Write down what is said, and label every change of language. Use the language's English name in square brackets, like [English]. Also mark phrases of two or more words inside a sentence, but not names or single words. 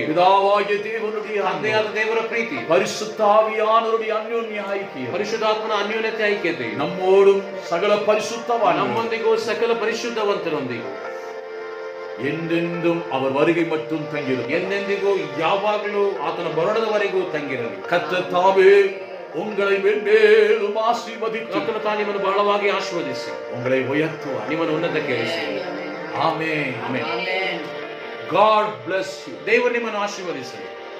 [Tamil] பிதாவாகிய தேவனுடைய அன்பும், [Kannada] ತಂದೆಯಾದ ದೇವರ ಪ್ರೀತಿ, [Tamil] பரிசுத்த ஆவியானவருடைய அந்யோன்ய ஐக்கியம் [Kannada] ಪರಿಶುದ್ಧಾತ್ಮನ ಅನ್ಯೋನ್ಯತೆ ಐಕ್ಯತೆ [Tamil] நம்மோடும் சகல பரிசுத்தவான்களும் [Kannada] ನಮ್ಮೊಂದಿಗೂ ಸಕಲ ಪರಿಶುದ್ಧವಂತರೊಂದಿಗೂ [Tamil] என்றென்றும் அவர் வருகை மட்டும் தங்கியிருக்கும். [Kannada] ಎಂದೆಂದಿಗೂ ಯಾವಾಗಲೂ ಆತನ ಬರೋಣದವರೆಗೂ ತಂಗಿರಲಿ. [Tamil] கர்த்தர் தாமே உங்களை மென்மேலும் ஆசீர்வதித்து [Kannada] ಕರ್ತನು ತಾನು ನಿಮ್ಮನ್ನು ಬಹಳವಾಗಿ ಆಶೀರ್ವದಿಸಿ [Tamil] உங்களை உயர்த்துவார். [Kannada] ನಿಮ್ಮನ್ನು ಉನ್ನತಕ್ಕೆ ಏರಿಸಿ. ಆಮೆನ್ ಆಮೆನ್. [English] Amen. God bless you. [Kannada] ದೇವರು ನಿಮ್ಮನ್ನು ಆಶೀರ್ವದಿಸಲಿ.